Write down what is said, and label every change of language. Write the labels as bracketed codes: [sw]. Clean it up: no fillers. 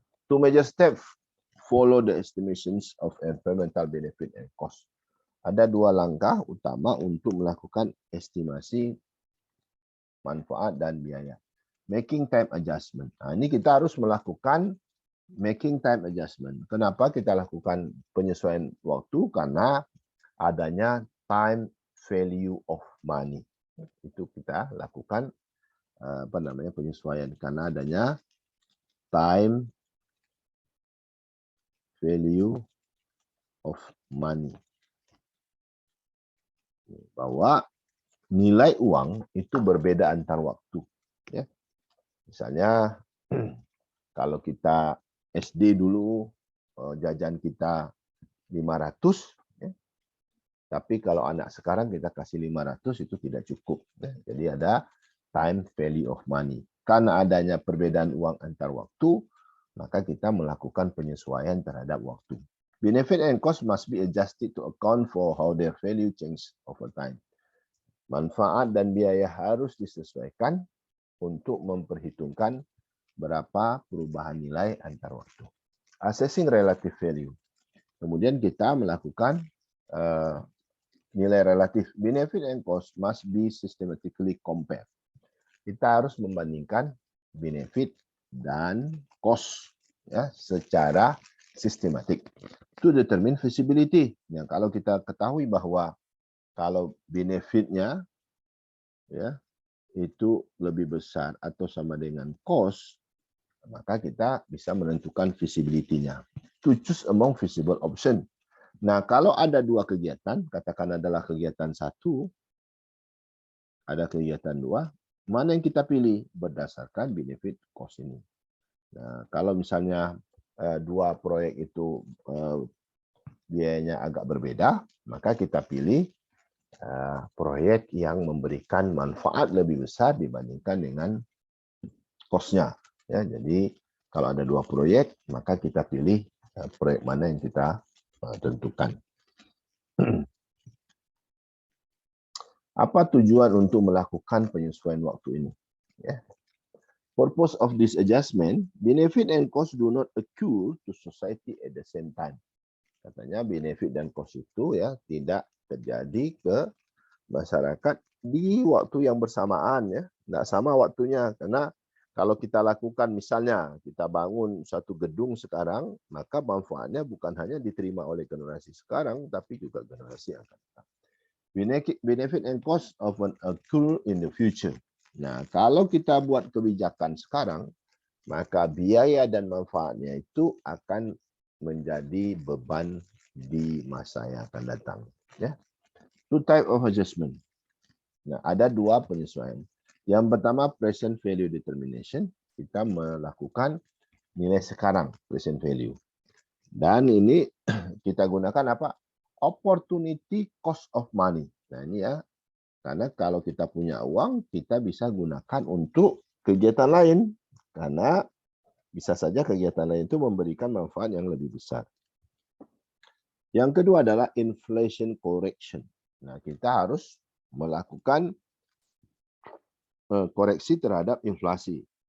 [en] Two major steps follow the estimations of environmental benefit and cost. [id] Ada dua langkah utama untuk melakukan estimasi manfaat dan biaya. [en] Making time adjustment. [id] Nah, ini kita harus melakukan [en] making time adjustment. [id] Kenapa kita lakukan penyesuaian waktu? Karena adanya time value of money. Itu kita lakukan penyesuaian karena adanya time value of money. Bahwa nilai uang itu berbeda antar waktu. Ya. Misalnya kalau kita SD dulu jajan kita 500, ya. Tapi kalau anak sekarang kita kasih 500 itu tidak cukup. Ya. Jadi ada time value of money. Karena adanya perbedaan uang antar waktu, maka kita melakukan penyesuaian terhadap waktu. [en] Benefit and cost must be adjusted to account for how their value change over time. [id] Manfaat dan biaya harus disesuaikan untuk memperhitungkan berapa perubahan nilai antar waktu. [en] Assessing relative value. [id] Kemudian kita melakukan nilai relatif. [en] Benefit and cost must be systematically compared. [id] Kita harus membandingkan benefit dan cost ya, secara sistematik. [en] To determine feasibility. [id] Ya, kalau kita ketahui bahwa kalau benefitnya ya itu lebih besar atau sama dengan cost, maka kita bisa menentukan feasibility-nya. [en] To choose among feasible option. [id] Nah, kalau ada dua kegiatan, katakan adalah kegiatan satu, ada kegiatan dua, mana yang kita pilih berdasarkan benefit cost ini. Nah, kalau misalnya dua proyek itu biayanya agak berbeda, maka kita pilih proyek yang memberikan manfaat lebih besar dibandingkan dengan cost-nya. Ya, jadi kalau ada dua proyek, maka kita pilih proyek mana yang kita tentukan. Apa tujuan untuk melakukan penyesuaian waktu ini? Ya. [en] Purpose of this adjustment, benefit and cost do not occur to society at the same time. [id] Katanya benefit dan cost itu ya tidak terjadi ke masyarakat di waktu yang bersamaan ya, tidak sama waktunya. Karena kalau kita lakukan misalnya kita bangun satu gedung sekarang, maka manfaatnya bukan hanya diterima oleh generasi sekarang, tapi juga generasi yang akan datang. [en] Benefit and cost often occur in the future. [id] Nah, kalau kita buat kebijakan sekarang, maka biaya dan manfaatnya itu akan menjadi beban di masa yang akan datang. Ya. [en] Two type of adjustment. [id] Nah, ada dua penyesuaian. Yang pertama [en] present value determination. [id] Kita melakukan nilai sekarang, present value. Dan ini kita gunakan apa? [en] Opportunity cost of money. [id] Nah, ini ya. Karena kalau kita punya uang, kita bisa gunakan untuk kegiatan lain. Karena bisa saja kegiatan lain itu memberikan manfaat yang lebih besar. Yang kedua adalah inflation correction. Nah, kita harus melakukan koreksi terhadap inflasi.